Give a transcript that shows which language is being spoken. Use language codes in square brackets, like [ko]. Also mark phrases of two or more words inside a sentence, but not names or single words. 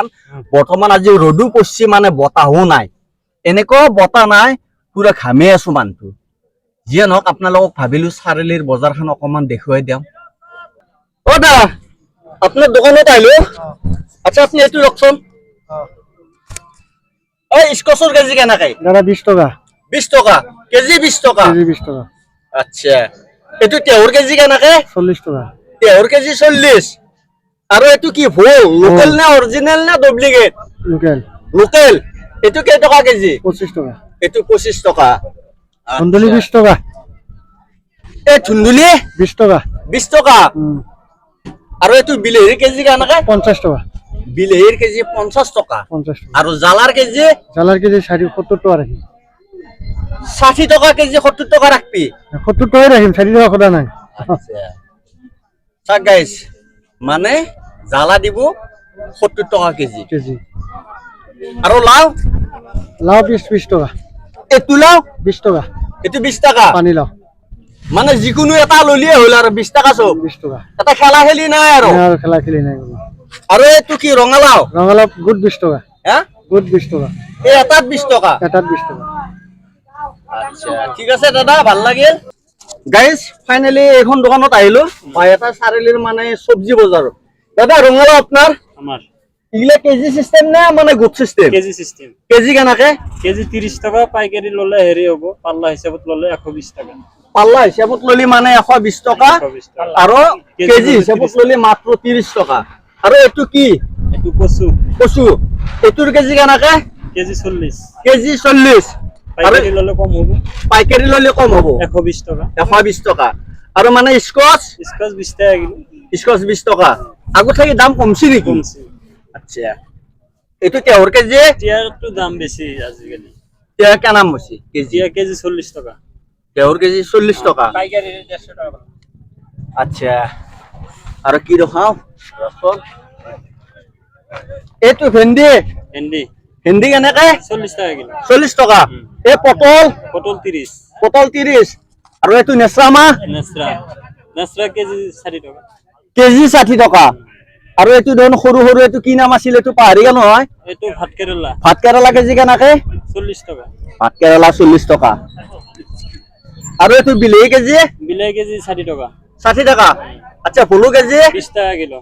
[as] বৰ্তমান আজি ৰ'দো পৰছি, মানে বতাহো নাই, এনেকুৱা বতাহ নাই, পুৰা ঘামে আছো মানুহটো। যিয়ে নহওক আপোনালোকক ভাবিলো চাৰিআলিৰ বজাৰখন অকণমান দেখুৱাই দিওঁ। অ দা, আপোনাৰ দোকানত আহিলো। আচ্ছা, আপনি এইটো ৰখচোন। স্কচৰ কেজি কেনেকৈ? দাদা 20 টাকা। 20 টাকা কেজি? 20 টাকা কেজি 20 টাকা। আচ্ছা, এইটো তেহৰ কেজি কেনেকৈ? 40 টাকা। তেহৰ কেজি 40। আৰু এইটো কি ভোল লোকেল নে অৰিজিনেল নে ডুপ্লিকেট? লোকেল। লোকেল। এইটো কেই টকা কেজি? 25 টাকা। এইটো 25 টাকা। ধুন্দুলি 20 টাকা। এই ধুন্দুলি 20 টাকা। 20 টাকা। আৰু এইটো বিলাহীৰ কেজি কেনেকৈ? 50 টাকা। বিলাহীৰ কেজি 50 টাকা। 50 টাকা। আৰু জালাৰ কেজি? [bn] জালার কেজি 70 টাকা রাখি। 60 টাকা কেজি, 70 টাকা রাখবি? 70 টাকাই রাখিম, 60 টাকা খোদা নাই। [as] চাক গাইস, মানে জালা দিব 70 টাকা কেজি। কেজি। আৰু লাও? লাউ 20 টাকা। এইটো লাও 20 টাকা। এইটো 20 টাকা। পানি লাউ মানে যিকোনো এটা ললিয়ে হল আৰু 20 টাকা চব। 20 টাকা। এটা খেলা খেলি নাই আৰু। [bn] আর খেলা খেলি নাই। [as] আৰু এইটো কি ৰঙালাও? রঙালাউ গুড 20 টাকা। হ্যাঁ, গুড 20 টাকা। এই এটাত 20 টাকা। এটাত 20 টাকা। আচ্ছা, ঠিক আছে দাদা, ভাল লাগিল। গাইস, ফাইনালি এখন দোকানত আহিলো, বাইহাটা চাৰিআলিৰ মানে চব্জি বজাৰত। দাদা, ৰঙালাও আপনার? [bn] আমার এগুলা কেজি সিস্টেম না মানে গুড সিস্টেম? [as] কেজি সিস্টেম। কেজি কেনাকে? কেজি 30 টাকা, পাইকারি ললে হেৰি হ'ব, পাল্লা হিচাপত ললে 120 টাকা। পাল্লা হিচাপত ললি মানে 120 টাকা, 120 টাকা। আৰু কেজি হিচাপত ললি মাত্ৰ 30 টাকা। আৰু এইটো কি? এইটো কচু কচু, এইটোৰ কেজি কেনাকে? কেজি 40। কেজি 40। আৰু পাইকারি ললে কম হ'ব, পাইকারি ললে কম হ'ব, 120 টাকা। 120 টাকা। আৰু মানে স্কচ? স্কচ 20 টাকা কিলো। স্কচ 20 টাকা। আগত থাকি দাম কমছি নেকি? কমছে। আচ্ছা, এইটো তেহৰ কেজি? এতিয়াতো দাম বেছি আজিকালি। তেহ কেনাম হৈছে কেজি? এতিয়া কেজি 40 টাকা। তেহৰ কেজি 40 টাকা। পাইকারি 150 টাকা। আচ্ছা, আৰু কি দেখাও? এইটো ভেন্দি? ভেন্দি ভেন্দি কেনেকে? 40 টাকা কিলো। 40 টাকা। এই পটল? পটল 30। পটল 30। আৰু এইটো নেচা মাহ? নেচৰা কেজি 60 টাকা। কেজি 60 টাকা। আৰু এইটো দেখোন সৰু সৰু, এইটো কি নাম আছিল? এইটো পাহৰি গলো নহয়। এইটো ভাত কেৰেলা ভাত কেৰেলা কেজি কেনেকে? 40 টাকা। ভাত কেৰেলা 40 টাকা। আৰু এইটো বিলাহী কেজি? বিলাহী কেজি 60 টাকা। 60 টাকা। আচ্ছা, ফুলু কেজি? 20 টাকা কিলো।